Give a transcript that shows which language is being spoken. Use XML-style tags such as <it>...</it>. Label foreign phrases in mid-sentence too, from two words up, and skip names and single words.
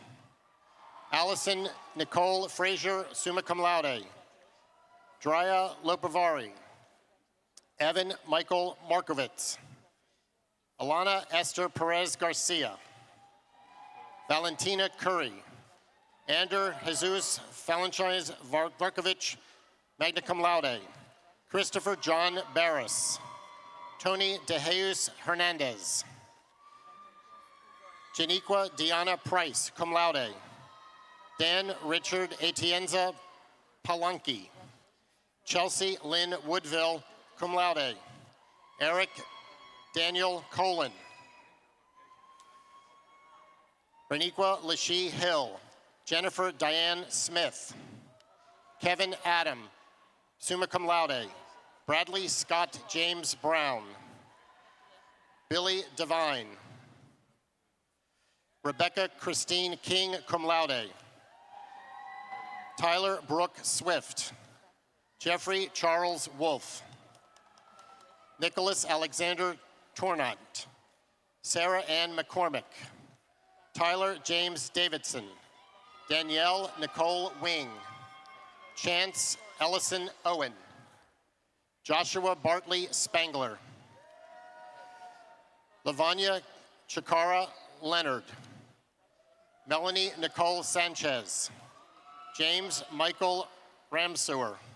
<en>Allison Nicole Frazier,</en> <la>summa cum laude,</la> <en>Drya Lopavari, Evan Michael Markovitz, Alana Esther Perez Garcia, Valentina Curry, Ander Jesus Falanchines Varkovich,</en> <la>magna cum laude,</la> <en>Christopher John Barris, Tony DeJesus Hernandez, Janiqua Diana Price,</en> <la>cum laude,</la> <en>Dan Richard Atienza Palanki, Chelsea Lynn Woodville,</en> <la>cum laude,</la> <en>Eric Daniel Colin, Reniqua Lashee Hill, Jennifer Diane Smith, Kevin Adam,</en> <la>summa cum laude,</la> <en>Bradley Scott James Brown, Billy Devine, Rebecca Christine King,</en> <la>cum laude,</la> <en>Tyler Brooke Swift, Jeffrey Charles Wolf, Nicholas Alexander Tornant, Sarah Ann McCormick, Tyler James Davidson, Danielle Nicole Wing, Chance Ellison Owen, Joshua Bartley Spangler, Lavanya Chikara Leonard, Melanie Nicole Sanchez, James Michael Ramsewer,</en>